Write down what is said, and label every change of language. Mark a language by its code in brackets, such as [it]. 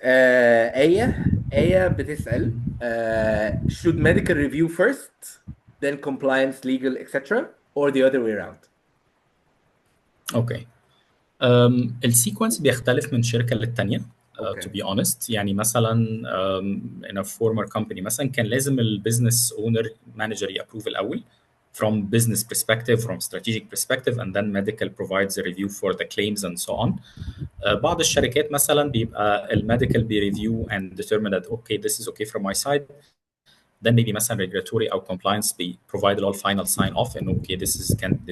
[ar] آية بتسأل [en] should medical review first then compliance legal etc or the other way around. Okay. [ar] السيكونس بيختلف من شركه للتانيه. [en] To Okay. be honest [ar] يعني مثلا [en] in a former company [ar] مثلا كان لازم البيزنس اونر مانجر يابروف الاول [en] from business perspective from strategic perspective and then medical provides a review for the claims and so on. [ar] بعض الشركات مثلا بيبقى الميديكال بيريفيو [en] and determine that okay this is okay from my side then maybe مثلا regulatory او compliance be provide all final sign off and okay this can be